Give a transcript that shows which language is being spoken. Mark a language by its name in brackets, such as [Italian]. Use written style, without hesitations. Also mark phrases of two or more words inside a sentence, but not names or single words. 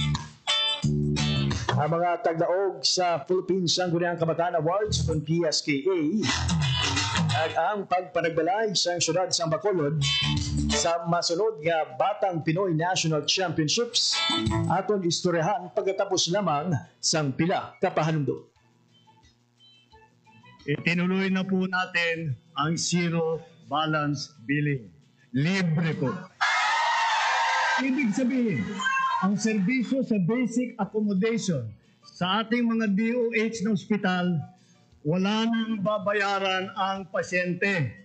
[Hiligaynon] Ang mga tagdaog sa Philippine Sangguniang Kabataan Awards o PSKA at ang pagpanagbalay sa syudad sa Bacolod sa masunod nga Batang Pinoy National Championships aton istoryahan pagkatapos lamang sang pila ka pahanundo. [Filipino] Itinuloy na po natin ang [English] zero balance billing. [Filipino] Libre po. Ibig sabihin, ang serbisyo sa [English] basic accommodation [Filipino] sa ating mga DOH na ospital, wala nang babayaran ang pasyente.